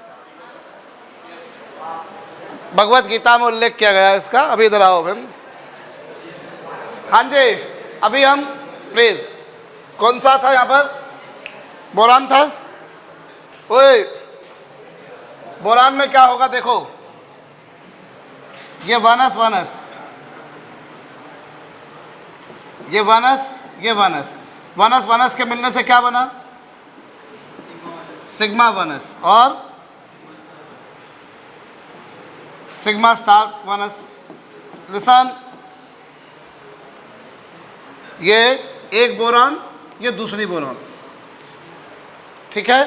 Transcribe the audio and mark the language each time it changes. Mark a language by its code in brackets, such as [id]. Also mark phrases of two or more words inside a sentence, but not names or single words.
[hi] भगवत गीता में उल्लेख किया गया इसका। अभी इधर आओ फिर। हाँ जी अभी हम प्लीज, कौन सा था यहाँ पर, बोरान था। ओए बोरान में क्या होगा देखो, ये वनस वनस, ये वनस, ये वनस, वनस वनस के मिलने से क्या बना, सिग्मा वनस और [en] sigma star [hi] वनस। लिसन, ये एक बोरान, ये दूसरी बोरान, ठीक है।